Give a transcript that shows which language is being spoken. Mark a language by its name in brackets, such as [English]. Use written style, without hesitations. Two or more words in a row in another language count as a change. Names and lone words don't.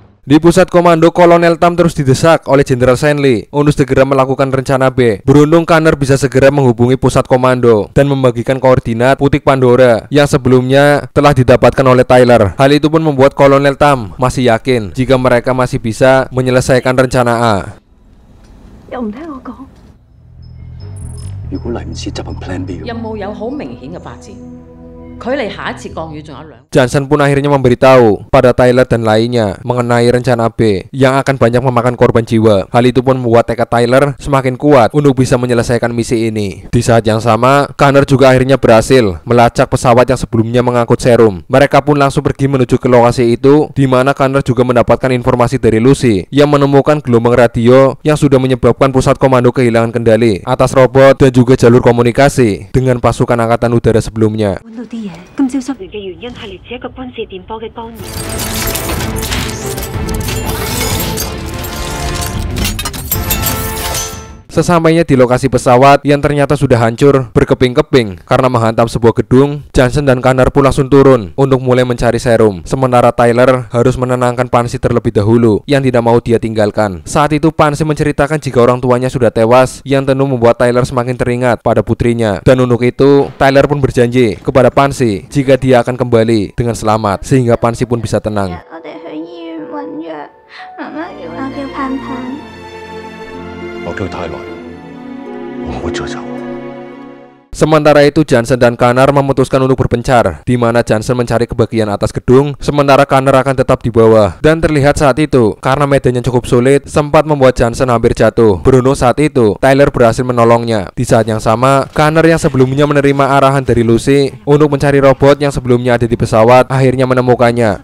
[Indonesian] Di pusat komando, Kolonel Tam terus didesak oleh Jenderal Shenli untuk segera melakukan rencana B. Beruntung Kanner bisa segera menghubungi pusat komando dan membagikan koordinat Putik Pandora yang sebelumnya telah didapatkan oleh Tyler. Hal itu pun membuat Kolonel Tam masih yakin jika mereka masih bisa menyelesaikan rencana A. [Cantonese] 又唔聽我講，如果嚟唔切執行 [English] Plan B， [Cantonese] 任務有好明顯嘅發展，距離下一次降雨仲有2。 [Indonesian] Johnson pun akhirnya memberitahu pada Tyler dan lainnya mengenai rencana B yang akan banyak memakan korban jiwa. Hal itu pun membuat tekad Tyler semakin kuat untuk bisa menyelesaikan misi ini. Di saat yang sama, Kanner juga akhirnya berhasil melacak pesawat yang sebelumnya mengangkut serum. Mereka pun langsung pergi menuju ke lokasi itu, di mana Kanner juga mendapatkan informasi dari Lucy yang menemukan gelombang radio yang sudah menyebabkan pusat komando kehilangan kendali atas robot dan juga jalur komunikasi dengan pasukan angkatan udara sebelumnya. [Cantonese] 揾到啲嘢，今朝失聯嘅原因係嚟自一個軍事電波嘅干擾。 [Indonesian] Sesampainya di lokasi pesawat yang ternyata sudah hancur berkeping-keping karena menghantam sebuah gedung, Johnson dan Kanner pun langsung turun untuk mulai mencari serum. Sementara Tyler harus menenangkan Pansy terlebih dahulu yang tidak mau dia tinggalkan. Saat itu Pansy menceritakan jika orang tuanya sudah tewas, yang tentu membuat Tyler semakin teringat pada putrinya. Dan untuk itu, Tyler pun berjanji kepada Pansy jika dia akan kembali dengan selamat, sehingga Pansy pun bisa tenang. [Cantonese] 我哋去醫院揾藥，媽媽叫我叫盼盼。我叫泰來，我唔會再走。 [Indonesian] Sementara itu Johnson dan Kanner memutuskan untuk berpencar, di mana Johnson mencari ke bagian atas gedung, sementara Kanner akan tetap di bawah. Dan terlihat saat itu, karena medannya cukup sulit, sempat membuat Johnson hampir jatuh. Beruntung saat itu, Tyler berhasil menolongnya. Di saat yang sama, Kanner yang sebelumnya menerima arahan dari Lucy untuk mencari robot yang sebelumnya ada di pesawat, akhirnya menemukannya.